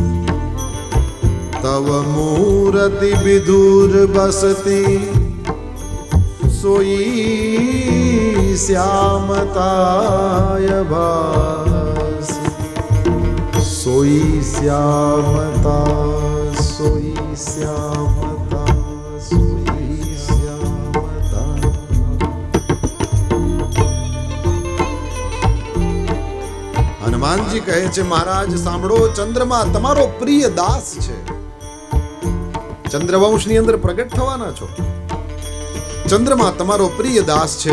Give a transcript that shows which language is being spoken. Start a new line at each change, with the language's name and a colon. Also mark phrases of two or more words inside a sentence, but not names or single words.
Awadhi: तव मूरति विधुर बसती, सोई श्यामताय भास. सोई श्यामता, सोई श्यामता, सोई श्यामता.
Gujarati: હનુમાનજી કહે છે મહારાજ સાંભળો, ચંદ્રમા તમારો પ્રિય દાસ છે. ચંદ્રવંશની અંદર પ્રગટ થવાના છો. ચંદ્રમા તમારો પ્રિય દાસ છે.